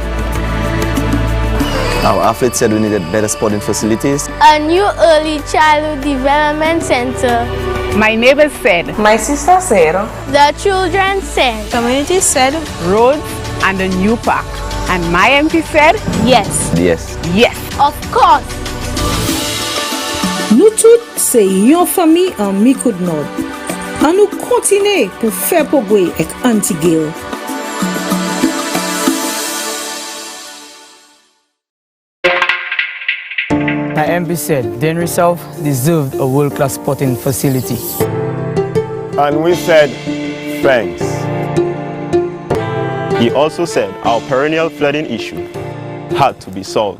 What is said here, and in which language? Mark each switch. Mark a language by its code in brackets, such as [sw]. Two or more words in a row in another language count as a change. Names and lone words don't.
[en] Our athlete said we needed better sporting facilities. A new early childhood development center. My neighbors said. My sister said. The children said. Community said. Roads and a new park. And my MP said. Yes. Yes. Yes. Of course. [acf] Nou tout se yon fami an Micoud Nord. An nou kontine pou fè pogwe ek Antigil. [en] My MP said Dennery South deserved a world-class sporting facility. And we said, thanks. He also said our perennial flooding issue had to be solved.